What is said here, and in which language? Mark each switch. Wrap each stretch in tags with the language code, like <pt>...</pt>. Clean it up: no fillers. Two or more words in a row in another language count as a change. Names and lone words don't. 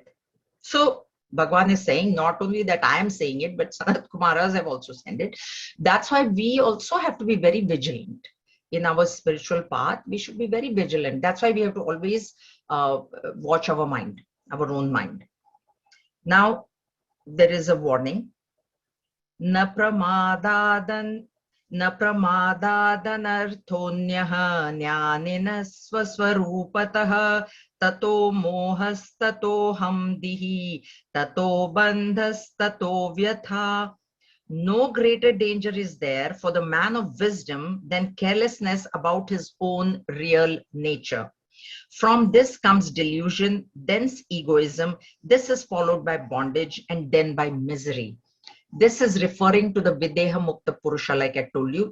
<en>So Bhagavan is saying, not only that I am saying it, but Sanat Kumaras have also said it. That's why we also have to be very vigilant. In our spiritual path, we should be very vigilant. That's why we have to always watch our mind, our own mind. Now, there is a warning.</en> <sa>Na pramadan arthonyaha jnanina swaswarupatah tato mohas tato hamdihi tato bandhas tato vyatha.</sa> <en>No greater danger is there for the man of wisdom than carelessness about his own real nature. From this comes delusion, thence egoism. This is followed by bondage and then by misery. This is referring to the Videha Mukta Purusha, like I told you.</en>